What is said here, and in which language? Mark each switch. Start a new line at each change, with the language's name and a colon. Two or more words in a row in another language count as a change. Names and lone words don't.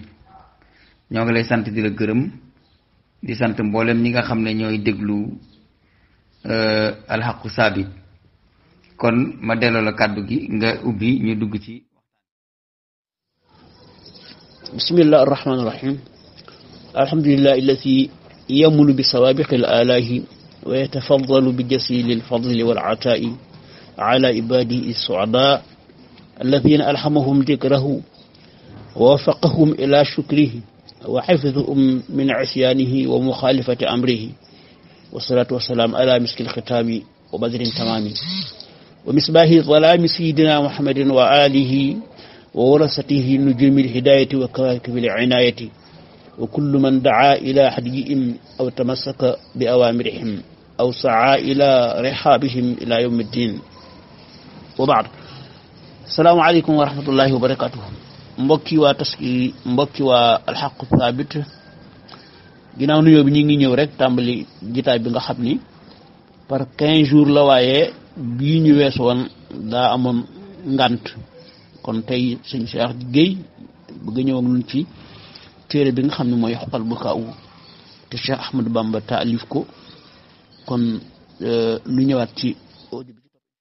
Wolof: ñoo ngi lay sant di la gërëm di sant mboolem ñi nga xam ne ñooy déglu alxaqu saabit kon ma delloo la kàddu gi nga ubbi ñu dugg ci.
Arabic: بسم الله الرحمن الرحيم الحمد لله التي يمن بسوابغ الآلاء ويتفضل بجزيل الفضل والعطاء على عباده السعداء الذين ألهمهم ذكره ووفقهم إلى شكره وحفظهم من عصيانه ومخالفة أمره والصلاة والسلام على مسك الختام وبدر التمام ومصباح الظلام سيدنا محمد وآله وورثته نجوم الهداية وكواكب العناية وكل من دعا إلى هديهم أو تمسك بأوامرهم أو سعى إلى رحابهم إلى يوم الدين وبعد. السلام عليكم ورحمة الله وبركاته.
Wolof: Mbokki waa taski mbokki waa alxaqu saabit ginnaaw nuyoo bi ñu ngi ñëw rek tàmbali jitaay bi nga xam ni
French: par 15 jours
Wolof: la waaye bii ñu weesu woon daa amoon ngant kon tey sëñ Cheikh Gueye bëgg ñëw ak ñun ci téere bi nga xam ne mooy xoqal bu kaaw te Cheikh Ahmadou Bamba taalif ko kon lu ñëwaat ci audio bi